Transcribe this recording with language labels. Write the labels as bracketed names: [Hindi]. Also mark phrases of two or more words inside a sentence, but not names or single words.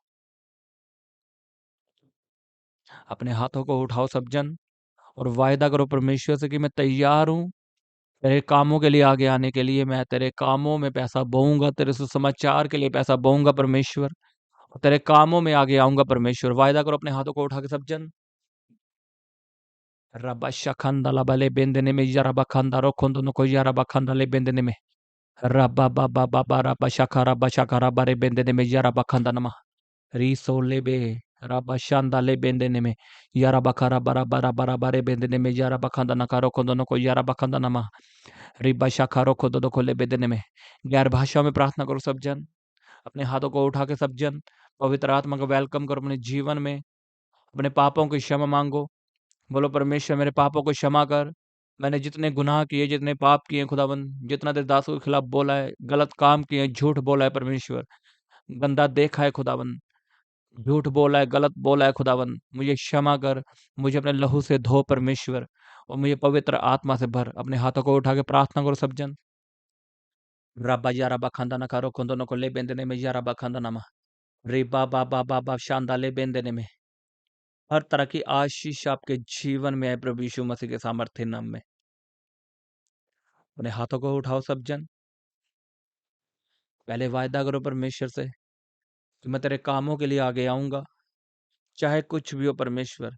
[Hindi] अपने हाथों को उठाओ सब जन, और वायदा करो परमेश्वर से कि मैं तैयार हूं तेरे कामों के लिए आगे आने के लिए। मैं तेरे कामों में पैसा बोऊंगा, तेरे सुसमाचार के लिए पैसा बोऊंगा परमेश्वर, और तेरे कामों में आगे आऊंगा परमेश्वर। वायदा करो अपने हाथों को उठा के सब जन। रबा शखंदा लबले बेंदने में यरबा खंदा रोखोंदो नको यरबा खंदा ले बेंदने में रबा बाबा बाबा रबा शखा रबा रे बेंदने में यरबा खंदा नमा रीसो लेबे रबा शांदा ले बेंदने में यरबा खरा बरा बरा बरा बारे बेंदने में यरबा खंदा नका रोखोंदो नको यरबा खंदा नमा रिबा शखा रोखोंदो नको ले बेंदने में। गैर भाषा में प्रार्थना करो सब जन। अपने हाथों को उठा के सब जन पवित्र आत्मा को वेलकम करो अपने जीवन में। अपने पापों की क्षमा मांगो। बोलो, परमेश्वर मेरे पापों को क्षमा कर। मैंने जितने गुनाह किए, जितने पाप किए खुदावन, जितना तेरे दासों के खिलाफ बोला है, गलत काम किए, झूठ बोला है परमेश्वर, गंदा देखा है खुदावन, झूठ बोला है, गलत बोला है खुदावन, मुझे क्षमा कर। मुझे अपने लहू से धो परमेश्वर, और मुझे पवित्र आत्मा से भर। अपने हाथों को उठा के प्रार्थना करो सब जन। रब्बा यारा बखंदा न करो खुंदो न को ले बेंदने में यारा बखंदा नमा रे बाबा बाबा बाबा शांदा ले बेंदने में। हर तरह की आशीष आपके जीवन में है प्रभु यीशु मसीह के सामर्थ्य नाम में। अपने हाथों को उठाओ सब जन। पहले वायदा करो परमेश्वर से कि मैं तेरे कामों के लिए आगे आऊंगा, चाहे कुछ भी हो परमेश्वर।